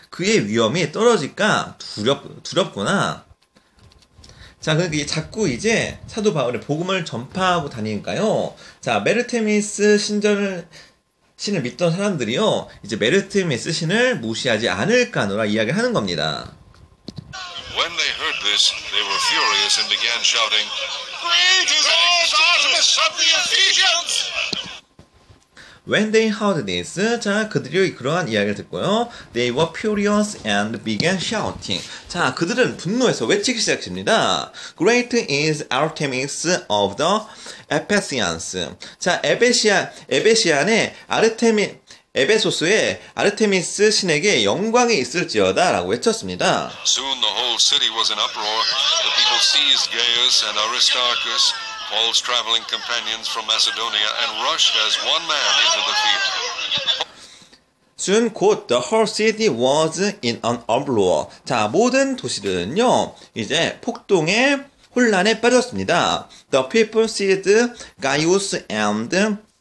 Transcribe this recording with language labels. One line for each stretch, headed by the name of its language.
Korean: 그의 위엄이 떨어질까 두렵구나. 자, 그러니까 자꾸 이제 사도 바울의 복음을 전파하고 다니니까요. 자, 메르테미스 신을 믿던 사람들이요, 이제 메르테미스 신을 무시하지 않을까 하노라 이야기를 하는 겁니다.
English: When they heard this, they were furious and began shouting, Great is Artemis of the Ephesians! When they heard this,
Korean: 자, 그들이 그러한 이야기를 듣고요,
English: they were furious and began shouting.
Korean: 자, 그들은 분노해서 외치기 시작합니다.
English: Great is Artemis of the Ephesians.
Korean: 자, 에베시안의 에베소스의 아르테미스 신에게 영광이 있을지어다 라고 외쳤습니다.
English: Soon the whole city was in uproar. The people seized Gaius and Aristarchus, Paul's traveling companions from Macedonia, and rushed as one man into the field. Soon 곧 the whole city was in an uproar.
Korean: 자, 모든 도시들은요, 이제 폭동의 혼란에 빠졌습니다.
English: The people seized Gaius and